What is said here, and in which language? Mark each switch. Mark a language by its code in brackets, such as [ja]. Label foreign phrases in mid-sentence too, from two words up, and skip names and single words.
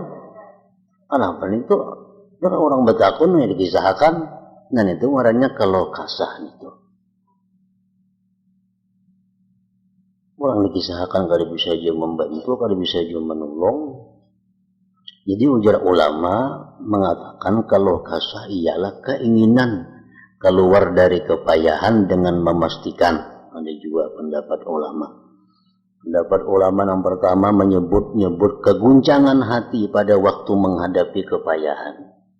[id] Kenapa itu? Karena orang betakun yang dikisahkan, dan itu warnanya keluh kesah itu. [bjn] Orang dikisahkan kada bisa aja membantu, kada bisa aja menolong. [id] Jadi ujar ulama mengatakan keluh kesah ialah keinginan keluar dari kepayahan dengan memastikan. Ada juga pendapat ulama. Pendapat ulama yang pertama menyebut keguncangan hati pada waktu menghadapi kepayahan.